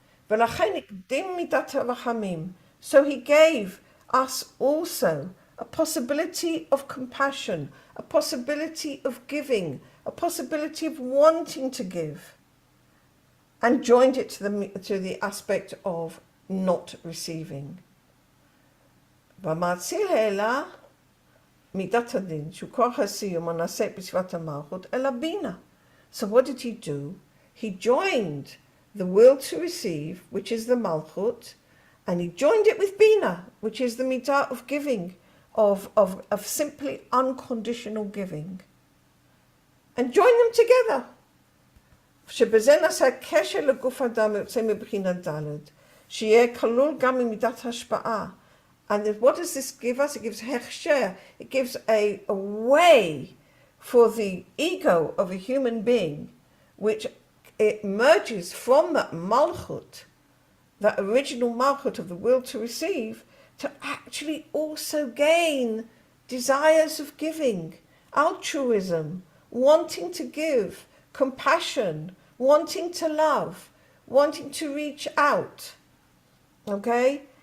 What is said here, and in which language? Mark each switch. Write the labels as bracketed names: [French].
[Hebrew] ולכן הקדים מידת הרחמים. [English] So He gave us also a possibility of compassion, a possibility of giving, a possibility of wanting to give, and joined it to the aspect of not receiving. [Hebrew] והמאציל העלה מידת הדין, שהוא כוח הסיום הנעשה בסביבת המלכות, אל הבינה. [English] So what did he do? He joined the will to receive, which is the malchut, and he joined it with bina, which is the midah of giving, of simply unconditional giving. And join them together. [Hebrew] שבזה נעשה קשר לגוף האדם יוצא מבחינת ד', שיהיה כלול גם ממידת השפעה. [English] And what does this give us? It gives hechsher. It gives a way for the ego of a human being, which it emerges from that malchut, that original malchut of the will to receive, to actually also gain desires of giving, altruism, wanting to give, compassion, wanting to love, wanting to reach out. Okay?